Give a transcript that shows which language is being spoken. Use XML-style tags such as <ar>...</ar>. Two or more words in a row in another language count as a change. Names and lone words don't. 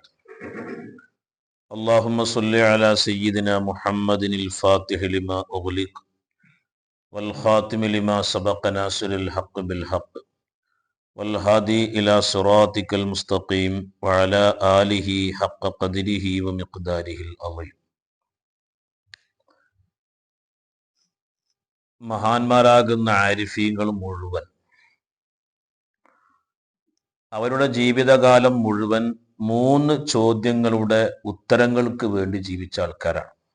<ar>اللهم صل على سيدنا محمد الفاتح لما أغلق والخاتم لما سبق ناصر الحق بالحق والهادي إلى صراطك المستقيم وعلى آله حق قدره ومقداره العظيم.</ar> <ml>മഹാന്മാരാകുന്ന ആരിഫീങ്ങൾ മുഴുവൻ അവരുടെ ജീവിതകാലം മുഴുവൻ 3 ചോദ്യങ്ങളുടെ ഉത്തരങ്ങൾക്ക് വേണ്ടി ജീവിച്ച ആൾക്കാരാണ്.</ml>